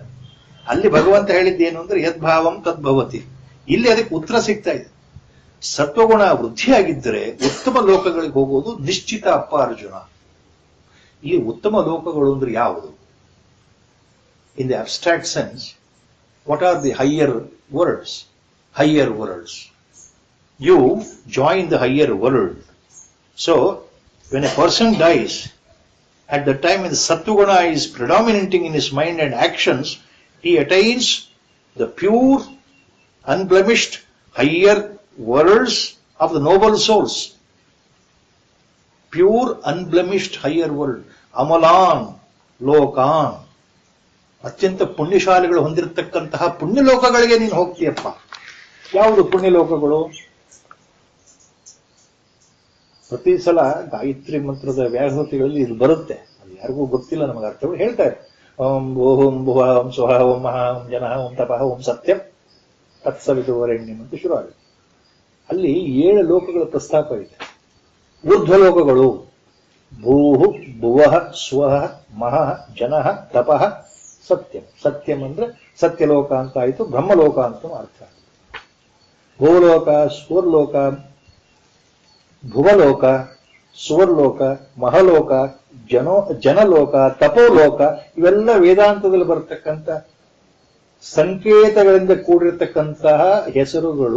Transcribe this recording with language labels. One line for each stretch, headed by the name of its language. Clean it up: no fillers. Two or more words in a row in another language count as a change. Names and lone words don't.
Kannada: ಅಲ್ಲಿ ಭಗವಂತ ಹೇಳಿದ್ದೇನು ಅಂದ್ರೆ
Sanskrit: ಯದ್ಭಾವಂ ತದ್ಭವತಿ.
Kannada: ಇಲ್ಲಿ ಅದಕ್ಕೆ ಉತ್ತರ ಸಿಗ್ತಾ ಇದೆ. ಸತ್ವಗುಣ ವೃದ್ಧಿಯಾಗಿದ್ದರೆ ಉತ್ತಮ ಲೋಕಗಳಿಗೆ ಹೋಗುವುದು ನಿಶ್ಚಿತ ಅಪ್ಪ ಅರ್ಜುನ. ಈ ಉತ್ತಮ ಲೋಕಗಳು ಅಂದ್ರೆ ಯಾವುದು?
English: In the abstract sense, What are the higher worlds? Higher worlds. You join the higher world. So, when a person dies, at the time when the Sattva-guna is predominating in his mind and actions, he attains the pure, unblemished, higher worlds of the noble souls. Pure, unblemished, higher world.
Sanskrit: Amalan, Lokan.
Kannada: ಅತ್ಯಂತ ಪುಣ್ಯಶಾಲಿಗಳು ಹೊಂದಿರತಕ್ಕಂತಹ ಪುಣ್ಯಲೋಕಗಳಿಗೆ ನೀನು ಹೋಗ್ತೀಯಪ್ಪ. ಯಾವುದು ಪುಣ್ಯಲೋಕಗಳು? ಪ್ರತಿ ಸಲ ಗಾಯತ್ರಿ ಮಂತ್ರದ ವ್ಯಾಹೃತಿಗಳಲ್ಲಿ ಇದು ಬರುತ್ತೆ. ಅದು ಯಾರಿಗೂ ಗೊತ್ತಿಲ್ಲ, ನಮಗೆ ಅರ್ಥಗಳು ಹೇಳ್ತಾರೆ.
Sanskrit: ಓಂ ಭೂಂ ಭುವ ಓಂ ಸ್ವಹ ಓಂ ಮಹಾ ಓಂ ಜನಃ ಓಂ ತಪಃ ಓಂ ಸತ್ಯಂ ತತ್ಸವಿತುವರೆಣ್ಯಂ
Kannada: ಅಂತ ಶುರು ಆಗುತ್ತೆ. ಅಲ್ಲಿ 7 ಲೋಕಗಳ ಪ್ರಸ್ತಾಪ ಇದೆ.
Sanskrit: ಊರ್ಧ್ವಲೋಕಗಳು ಭೂಹು ಭುವಃ ಸ್ವಹ ಮಹಃ ಜನಃ ತಪಃ ಸತ್ಯಂ.
Kannada: ಸತ್ಯಂ ಅಂದ್ರೆ ಸತ್ಯಲೋಕ ಅಂತ ಆಯಿತು, ಬ್ರಹ್ಮಲೋಕ ಅಂತ ಅರ್ಥ. ಭೂಲೋಕ, ಸ್ವರ್ಲೋಕ, ಭುವಲೋಕ, ಸುವರ್ಲೋಕ, ಮಹಲೋಕ, ಜನಲೋಕ, ತಪೋಲೋಕ, ಇವೆಲ್ಲ ವೇದಾಂತದಲ್ಲಿ ಬರತಕ್ಕಂಥ ಸಂಕೇತಗಳಿಂದ ಕೂಡಿರತಕ್ಕಂತಹ ಹೆಸರುಗಳು.